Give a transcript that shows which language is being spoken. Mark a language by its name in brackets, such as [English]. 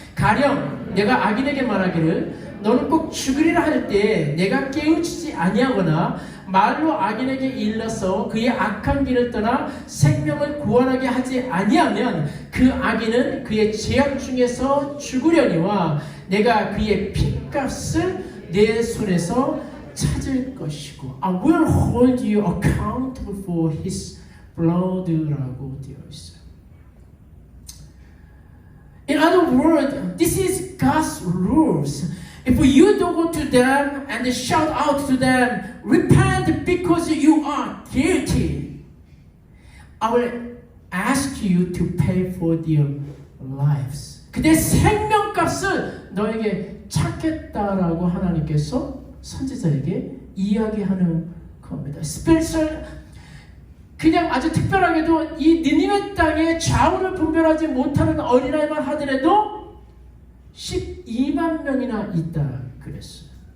[Korean] 가령 내가 악인에게 말하기를 너는 꼭 죽으리라 할 때 내가 깨우치지 아니하거나 말로 악인에게 일러서 그의 악한 길을 떠나 생명을 구원하게 하지 아니하면 그 악인은 그의 죄악 중에서 죽으려니와 내가 그의 핏값을 내 손에서 찾을 것이고 [English] I will hold you accountable for his blood [Korean] 라고 되어 있어요. [English] In other words, this is God's rules. If you don't go to them and shout out to them, repent because you are guilty, I will ask you to pay for their lives. [Korean] 그들의 생명값을 너에게 찾겠다라고 하나님께서 선지자에게 이야기하는 겁니다. 스페셜 그냥 아주 특별하게도 이 니느웨 땅에 좌우를 분별하지 못하는 어린아이만 하더라도 12만 명이나 있다 그랬어요.